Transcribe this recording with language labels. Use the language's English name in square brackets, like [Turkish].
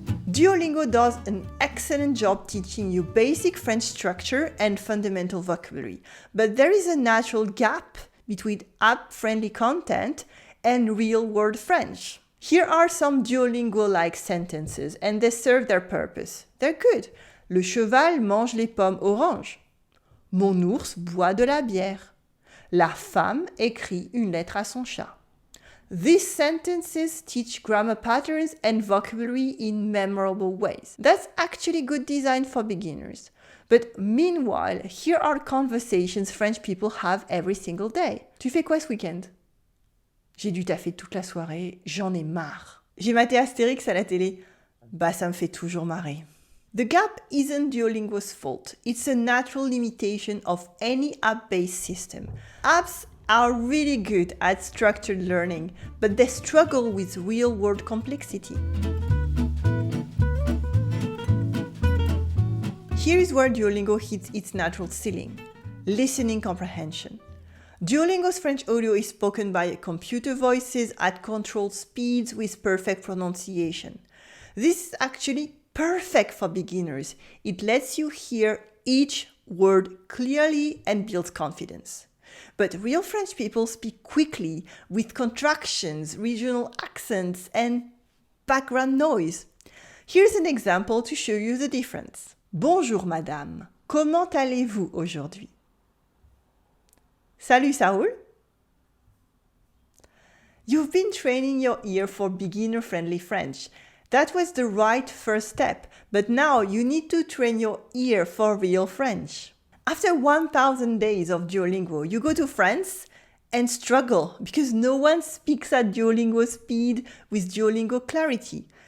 [English] Duolingo does an excellent job teaching you basic French structure and fundamental vocabulary, but there is a natural gap between app-friendly content and real-world French. Here are some Duolingo-like sentences, and they serve their purpose. They're good. [French] Le cheval mange les pommes oranges. Mon ours boit de la bière. La femme écrit une lettre à son chat. [English] These sentences teach grammar patterns and vocabulary in memorable ways. That's actually good design for beginners. But meanwhile, here are conversations French people have every single day. [French] Tu fais quoi ce week-end? J'ai dû taffer toute la soirée, j'en ai marre. J'ai maté Astérix à la télé. Bah, ça me fait toujours marrer. [English] The gap isn't Duolingo's fault. It's a natural limitation of any app-based system. Apps are really good at structured learning, but they struggle with real-world complexity. Here is where Duolingo hits its natural ceiling: listening comprehension. Duolingo's French audio is spoken by computer voices at controlled speeds with perfect pronunciation. This is actually perfect for beginners. It lets you hear each word clearly and builds confidence. But real French people speak quickly with contractions, regional accents, and background noise. Here's an example to show you the difference. [French] Bonjour madame, comment allez-vous aujourd'hui? Salut, ça roule? [English] You've been training your ear for beginner-friendly French. That was the right first step, but now you need to train your ear for real French. After 1000 days of Duolingo, you go to France and struggle because no one speaks at Duolingo speed with Duolingo clarity.